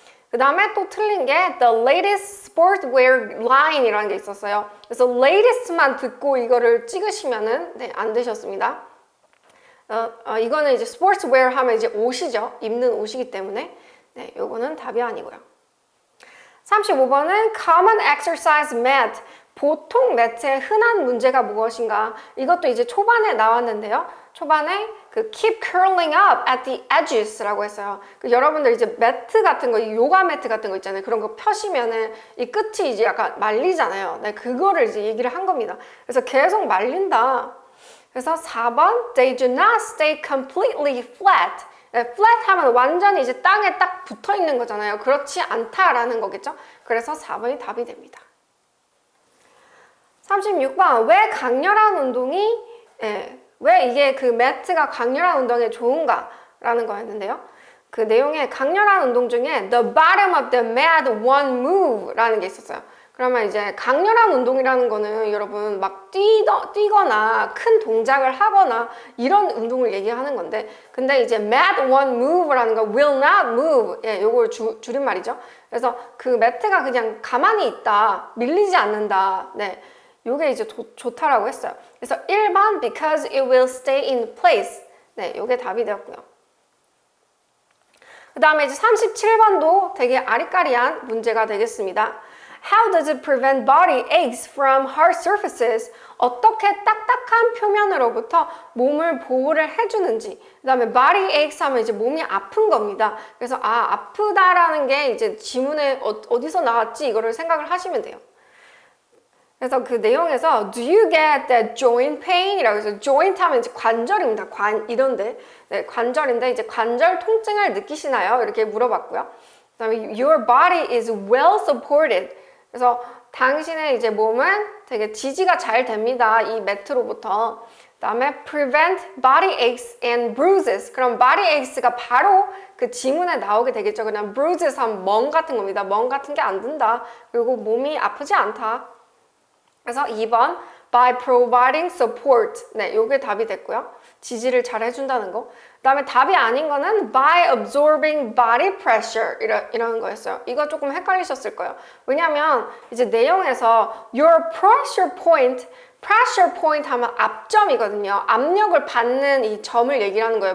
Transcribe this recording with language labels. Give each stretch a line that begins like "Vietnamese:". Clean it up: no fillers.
Korean: 그 다음에 또 틀린 게
English: the latest sportswear line
Korean: 이라는 게 있었어요. 그래서 latest만 듣고 이거를 찍으시면은 네, 안 되셨습니다. 이거는 이제 sportswear 하면 이제 옷이죠. 입는 옷이기 때문에 네, 요거는 답이 아니고요. 35번은
English: common exercise mat.
Korean: 보통 매트의 흔한 문제가 무엇인가? 이것도 이제 초반에 나왔는데요. 초반에 그
English: keep curling up at the edges
Korean: 라고 했어요. 여러분들 이제 매트 같은 거, 요가 매트 같은 거 있잖아요. 그런 거 펴시면은 이 끝이 이제 약간 말리잖아요. 네, 그거를 이제 얘기를 한 겁니다. 그래서 계속 말린다. 그래서 4번
English: they do not stay completely flat.
Korean: 네, flat 하면 완전히 이제 땅에 딱 붙어 있는 거잖아요. 그렇지 않다라는 거겠죠. 그래서 4번이 답이 됩니다. 36번 왜 강렬한 운동이 왜 이게 그 매트가 강렬한 운동에 좋은가 라는 거였는데요. 그 내용에 강렬한 운동 중에
English: the bottom of the mat one move
Korean: 라는 게 있었어요. 그러면 이제 강렬한 운동이라는 거는 여러분 막 뛰거나 큰 동작을 하거나 이런 운동을 얘기하는 건데 근데 이제 mat one move라는 거 will not move 요걸 줄임말이죠. 그래서 그 매트가 그냥 가만히 있다, 밀리지 않는다. 네. 요게 이제 좋다라고 했어요. 그래서 1번
English: because it will stay in place.
Korean: 네, 요게 답이 되었고요. 그 다음에 이제 37번도 되게 아리까리한 문제가 되겠습니다.
English: How does it prevent body aches from hard surfaces?
Korean: 어떻게 딱딱한 표면으로부터 몸을 보호를 해주는지. 그 다음에 body aches 하면 이제 몸이 아픈 겁니다. 그래서 아프다라는 게 이제 지문에 어디서 나왔지? 이거를 생각을 하시면 돼요. 그래서 그 내용에서
English: Do you get that joint pain?
Korean: 이라고 해서 joint 하면 이제 관절입니다. 이런데 네, 관절인데 이제 관절 통증을 느끼시나요? 이렇게 물어봤고요. 그 다음에
English: Your body is well supported.
Korean: 그래서 당신의 이제 몸은 되게 지지가 잘 됩니다. 이 매트로부터. 그 다음에
English: prevent body aches and bruises.
Korean: 그럼 body aches가 바로 그 지문에 나오게 되겠죠. 그냥 bruises 하면 멍 같은 겁니다. 멍 같은 게 안 든다. 그리고 몸이 아프지 않다. 그래서 2번
English: by providing support.
Korean: 네, 요게 답이 됐고요. 지지를 잘 해준다는 거. 그 다음에 답이 아닌 거는
English: by absorbing body pressure
Korean: 이런 거였어요. 이거 조금 헷갈리셨을 거예요. 왜냐면 이제 내용에서 your pressure point 하면 압점이거든요. 압력을 받는 이 점을 얘기하는 거예요.